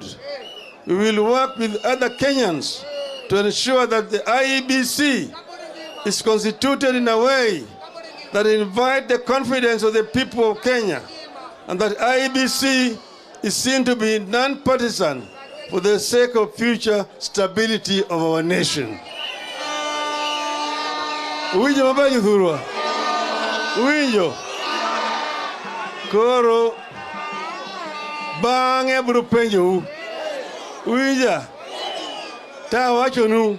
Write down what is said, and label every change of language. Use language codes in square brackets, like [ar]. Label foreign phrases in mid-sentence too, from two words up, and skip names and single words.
[en] we will work with other Kenyans to ensure that the IEBC is constituted in a way that invites the confidence of the people of Kenya, and that IEBC is seen to be non-partisan for the sake of future stability of our nation. [luo] Uwinjo mabanyo thurwa. Uwinjo. Koro bang'e biro penjou. Uwinja. Ta wachonu.